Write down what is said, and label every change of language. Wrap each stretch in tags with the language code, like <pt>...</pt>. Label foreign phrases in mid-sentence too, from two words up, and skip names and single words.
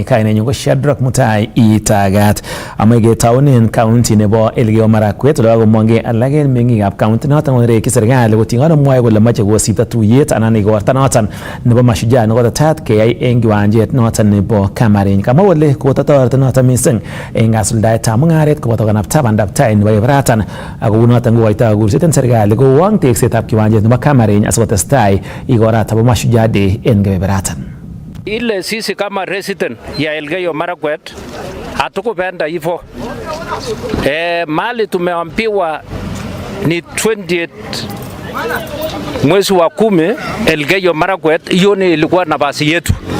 <kln>Kainenyu ko Shadrack Mutai Itagat. Ame ketaunen county nebo Elgeyo Marakwet ole kakomongei alak en meng'ikab county noton konereki serikali koting'ano mwoe kole moche kosipto tuyet anan igorta noton nebo mashujaa nekotetat keyai eng kiwanjet noton nebo Kamareny. Kamwa kole kototoreti noton mising eng kasuldaetab mung'aret koboto kanapta bandaptai nebo ibratan ako noton kokoitoi kurset en serikali kowang teksetab kiwanjet nebo Kamareny asikotestai igortab Mashujaa Day en kebeberatan.</kln> <sw>Ile sisi kama resident ya Elgeyo Marakwet hatukupenda hivyo. Mali tumeambiwa ni 28 mwezi wa 10 Elgeyo Marakwet, hiyo ni ilikuwa nafasi yetu.</sw>